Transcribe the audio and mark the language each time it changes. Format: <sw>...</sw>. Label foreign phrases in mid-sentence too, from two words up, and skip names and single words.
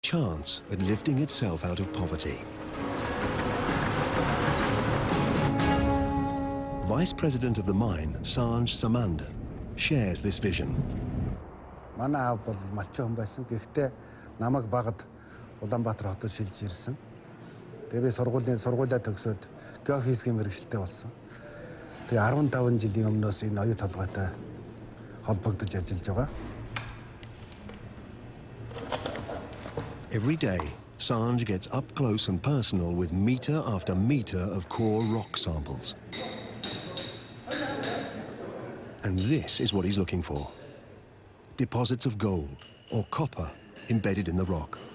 <en>chance at lifting itself out of poverty. Vice President of the mine, Sanj Samand, shares this vision.</en> <mn>Манай аав бол малчин хүн байсан. Гэхдээ намайг багад Улаанбаатар хотод шилжиж ирсэн. Тэгээ би сургуулиа төгсөөд геофизикийн мэргэжилтэй болсон. Тэгээ 15 жилийн өмнөөс энэ оюу толгойтой холбогдож ажиллаж байгаа.</mn> <en>Every day, Sanj gets up close and personal with meter after meter of core rock samples. And this is what he's looking for. Deposits of gold or copper embedded in the rock.</en>